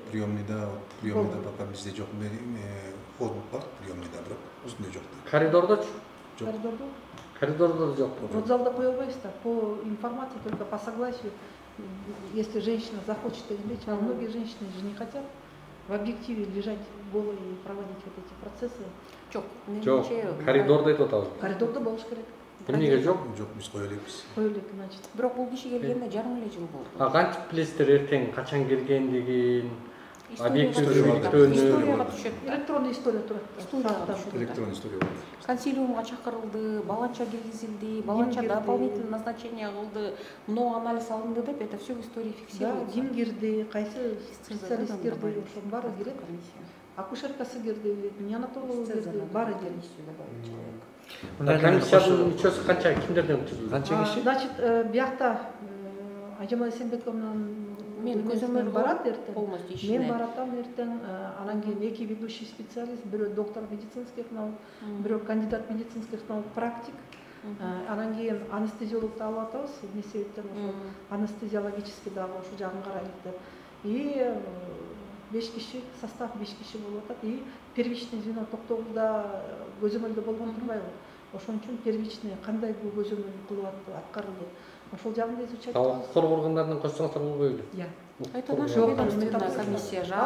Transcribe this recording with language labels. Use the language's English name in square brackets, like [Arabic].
[Kyrgyz] Приемныйда пока бизде жок. Вход бар, приемныйда бирок үстүндө жок. Коридордочу? Жок. Коридордо жок. Родзалда кое албайбыз да. [Russian] По информации только по согласию. Если женщина захочет лечь, а многие женщины же не хотят в объективе лежать голой и проводить вот эти процессы. [Kyrgyz] Жок, коридордо айтып атабыз. Коридордо болуш керек. Эмнеге жок? Жок, биз кое элекпиз. Кое элек, значит. Бирок бул киши келгенде жарым эле жыл болду. Кантип билесиздер эртең качан келгендигин? Историяга түшөт. Электронный история турат. Электронный история бар. Консилиумга чакырылды, баланча киргизилди, баланча дополнительное назначение кылды, много анализ алынды деп, [Russian] это все в истории фиксируется. [Kyrgyz] Ким кирди, кайсы специалист кирди, ошонун баары кирет. Акушеркасы кирди, неонатологу кирди, баары кирди. Комиссиянын мүчөсү канча, кимдерден түзүлдү? Значит, биякта Ажама Эсенбековнун Мен көзөмөл барат эртең. полностью ишине. Мен баратам эртең, анан кийин 2 ведущий специалист, бирөө [Russian] доктор медицинских наук, [Kyrgyz] бирөө [Russian] кандидат медицинских наук практик. [Kyrgyz] Анан кийин анестезиологду алып атабыз, эмне себептен ошо анестезиологический дагы ошол жагын карайлык деп. И 5 киши, состав 5 киши болуп атат. И первичный звено токтогузда көзөмөлдө болгон турбайбы? Ошон үчүн первичный кандай көзөмөл кылып аткарылды? Ошол жагын изучать. Коргоо органдарынан кошсоңуздар болбойбу? [Russian] Это наша ведомственная комиссия.